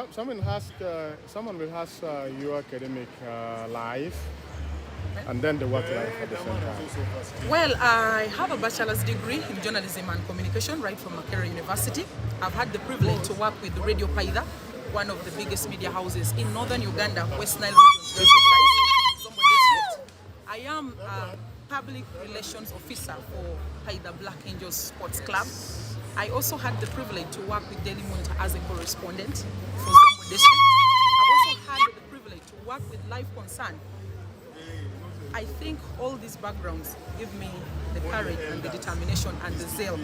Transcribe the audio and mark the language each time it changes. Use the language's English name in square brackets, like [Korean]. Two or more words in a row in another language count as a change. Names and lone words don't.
[English] Someone will ask your academic life and then the work life at the same time. Well, I have a bachelor's degree in journalism and communication right from Makerere University. I've had the privilege to work with Radio Paida, one of the biggest media houses in northern Uganda, Westnile region, Zombo district. I am a public relations officer for Paida Black Angels Sports Club. I also had the privilege to work with Daily Monitor as a correspondent for Zombo district. I've also had the privilege to work with Life Concern. I think all these backgrounds give me the courage and the determination and the zeal.